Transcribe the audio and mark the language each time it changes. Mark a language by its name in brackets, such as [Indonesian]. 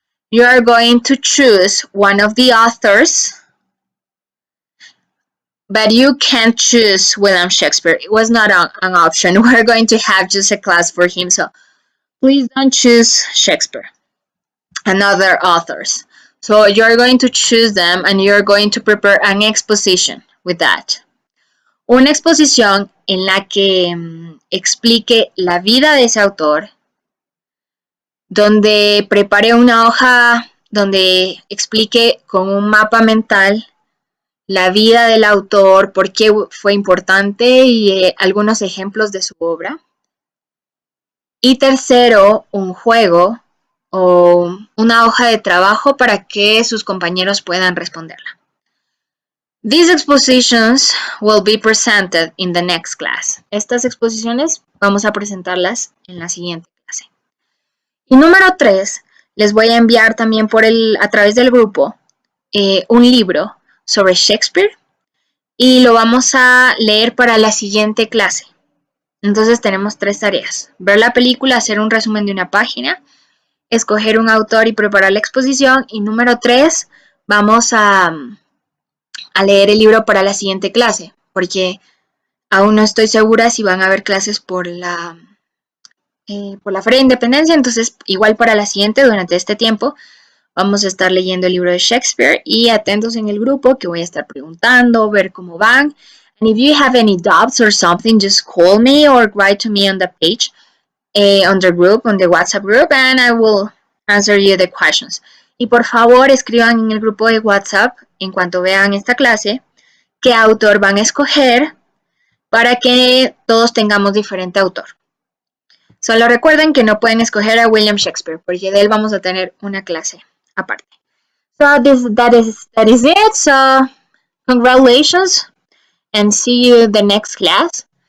[English] you are going to choose one of the authors, but you can't choose William Shakespeare. It was not an option. We're going to have just a class for him, so please don't choose Shakespeare and other authors. So you're going to choose them and you're going to prepare an exposition with that. [Spanish] Una exposición en la que explique la vida de ese autor, donde prepare una hoja donde explique con un mapa mental la vida del autor, por qué fue importante y algunos ejemplos de su obra. Y tercero, un juego o una hoja de trabajo para que sus compañeros puedan responderla. [English] These expositions will be presented in the next class. [Spanish] Estas exposiciones vamos a presentarlas en la siguiente clase. Y número 3, les voy a enviar también a través del grupo un libro sobre Shakespeare y lo vamos a leer para la siguiente clase. Entonces tenemos 3 tareas: ver la película, hacer un resumen de una página, escoger un autor y preparar la exposición, y número 3, vamos a leer el libro para la siguiente clase, porque aún no estoy segura si van a haber clases por la Feria de Independencia. Entonces igual para la siguiente, durante este tiempo, vamos a estar leyendo el libro de Shakespeare y atentos en el grupo que voy a estar preguntando, ver cómo van. [English] And if you have any doubts or something, just call me or write to me on the page, on the group, on the WhatsApp group, and I will answer you the questions. [Spanish] Y por favor, escriban en el grupo de WhatsApp, en cuanto vean esta clase, qué autor van a escoger para que todos tengamos diferente autor. Solo recuerden que no pueden escoger a William Shakespeare, porque de él vamos a tener una clase aparte. [English] So that is it. So congratulations and see you the next class.